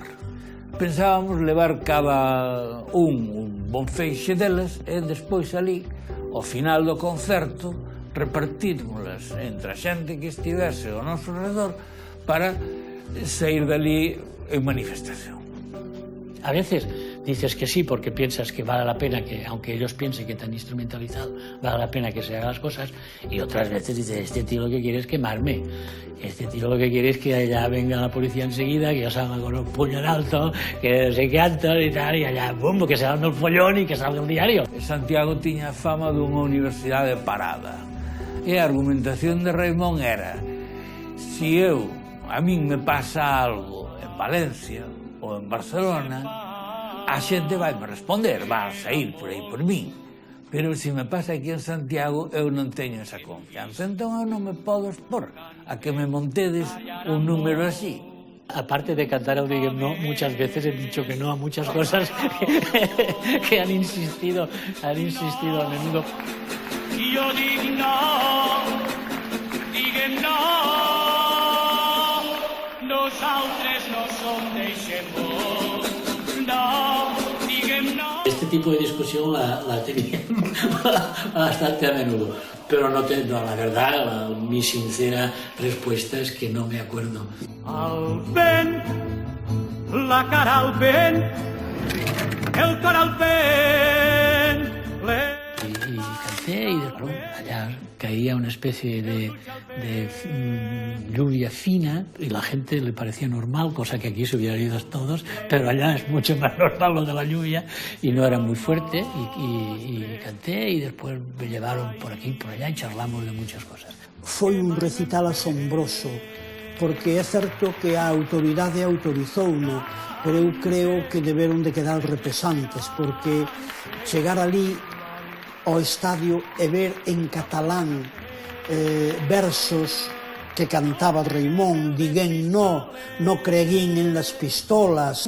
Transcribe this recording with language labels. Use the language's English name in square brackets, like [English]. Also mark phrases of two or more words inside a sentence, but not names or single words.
[Galician] Pensábamos levar cada un bon feixe delas e despois ali, ao final do concerto, repartírmolas entre a xente que estivese ao noso redor para sair dali en manifestación. [Spanish] A veces dices que sí porque piensas que vale la pena que, aunque ellos piensen que te han instrumentalizado, vale la pena que se hagan las cosas, y otras veces dices, este tío lo que quiere es quemarme, este tío lo que quiere es que allá venga la policía enseguida, que yo salga con un puño en alto, que no sé qué alto y tal, y allá, bum, que se haga el follón y que salga el diario. [Galician] Santiago tiña fama dunha universidade parada, e a argumentación de Raimon era: si a min me pasa algo en Valencia ou en Barcelona, a xente vai me responder, vai sair por aí por mí. Pero se me pasa aquí en Santiago, eu non teño esa confianza. Entón eu non me podo expor a que me montedes un número así. [Spanish] Aparte de cantar el Diguem No, muchas veces he dicho que no a muchas cosas que han insistido a menudo. [Catalan] Yo dic no, diguem no, nosaltres no som d'eixemó, no, diguem no. [Spanish] Este tipo de discusión la tenía bastante a menudo, pero no, la verdad, mi sincera respuesta es que no me acuerdo. [Catalan] Al vent, la cara al vent, el cor al vent. [Spanish] Y canté y de pronto allá caía una especie de lluvia fina y la gente le parecía normal, cosa que aquí se hubiera ido todos, pero allá es mucho más normal lo de la lluvia y no era muy fuerte y canté y después me llevaron por aquí y por allá y charlamos de muchas cosas. [Galician] Foi un recital asombroso, porque é certo que a autoridade autorizouno, pero eu creo que deberon de quedar repesantes, porque chegar ali ao estadio e ver en catalán versos que cantaba Raimon, [Catalan] diguén no creguín en las pistolas.